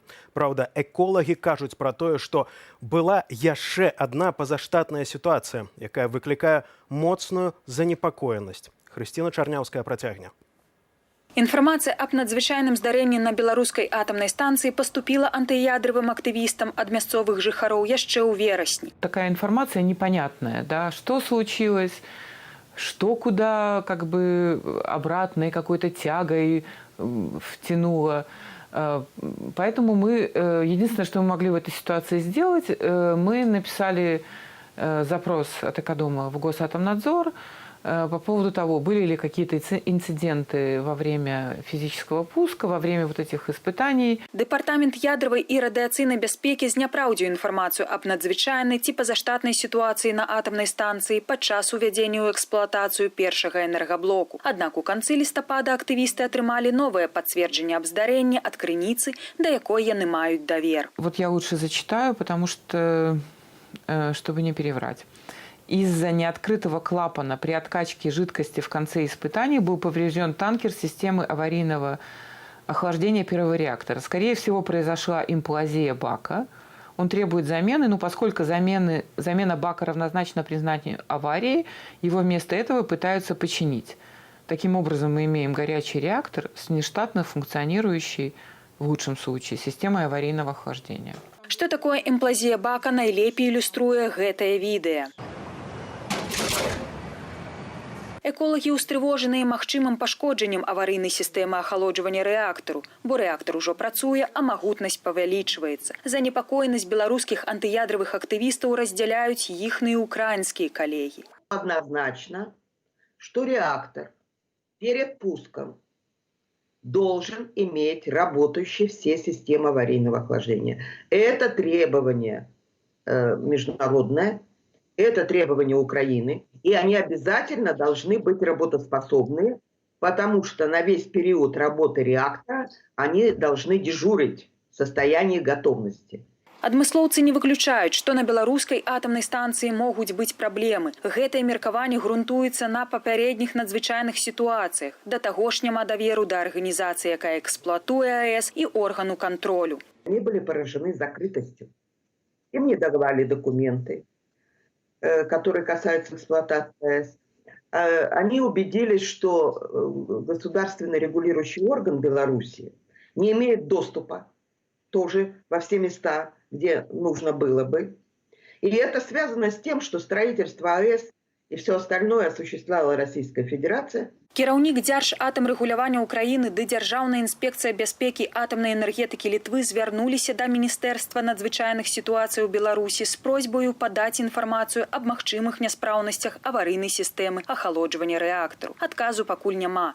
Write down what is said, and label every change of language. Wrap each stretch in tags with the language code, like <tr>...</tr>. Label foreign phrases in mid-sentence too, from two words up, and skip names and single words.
<be>Праўда, эколагі кажуць пра тое, што была яшчэ адна пазаштатная сітуацыя, якая выклікае моцную занепакоенасць. Хрысціна Чарняўская працягне. Інфармацыя аб надзвычайным здарэнні на беларускай атамнай станцыі паступіла антыядравым актывістам ад мясцовых жыхароў яшчэ ў верасні.</be> <ru>Такая информация непонятная, да, что случилось, что куда как бы обратной какой-то тягой втянуло. Поэтому мы, единственное, что мы могли в этой ситуации сделать, мы написали запрос от Экодома в Госатомнадзор по поводу того, были ли какие-то инциденты во время физического пуска, во время вот этих испытаний.</ru> <be>Дэпартамент ядравай і радыяцыйнай бяспекі зняпраўдзіў інфармацыю аб надзвычайнай ці пазаштатнай сітуацыі на атамнай станцыі падчас увядзення ў эксплуатацыю першага энергаблоку. Аднак у канцы лістапада актывісты атрымалі новае пацверджанне аб здарэнні ад крыніцы, да якой яны маюць давер.</be> <ru>Вот я лучше зачитаю, потому что, чтобы не переврать. Из-за неоткрытого клапана при откачке жидкости в конце испытаний был поврежден танкер системы аварийного охлаждения первого реактора. Скорее всего, произошла имплазия бака. Он требует замены, но поскольку замена бака равнозначна признанию аварии, его вместо этого пытаются починить. Таким образом, мы имеем горячий реактор с нештатно функционирующей, в лучшем случае, системой аварийного охлаждения.</ru> <be>Што такое</be> <ru>имплазия бака,</ru> <be>найлепей ілюструе гэтае відэа. Эколагі ўстрывожаныя магчымым пашкоджаннем аварыйнай сістэмы ахалоджвання рэактару, бо рэактар ужо працуе, а магутнасць павялічваецца. Занепакоенасць беларускіх антыядравых актывістаў раздзяляюць іхныя украінскія калегі.</be> <ru>Однозначно, что реактор перед пуском должен иметь работающие все системы аварийного охлаждения. Это требование международное, это требования Украины, и они обязательно должны быть работоспособны, потому что на весь период работы реактора они должны дежурить в состоянии готовности.</ru> <be>Адмыслоўцы не выключаюць, што на беларускай атамнай станцыі могуць быць праблемы. Гэтае меркаванне грунтуецца на папярэдніх надзвычайных сітуацыях. Да таго ж няма даверу да арганізацыі, якая эксплуатуе АЭС, і органу контролю.</be> <ru>Они были поражены закрытостью. Им не давали документы, которые касаются эксплуатации АЭС. Они убедились, что государственный регулирующий орган Беларуси не имеет доступа тоже во все места, где нужно было бы. И это связано с тем, что строительство АЭС и все остальное осуществляла Российская Федерация.</ru> <be>Кіраўнік Дзяржатамрэгулявання Украіны ды Дзяржаўная інспекцыя бяспекі атамнай энергетыкі Літвы звярнуліся да Міністэрства надзвычайных сітуацый у Беларусі з просьбаю падаць інфармацыю аб магчымых няспраўнасцях аварыйнай сістэмы ахалоджвання рэактару. Адказу пакуль няма.</be>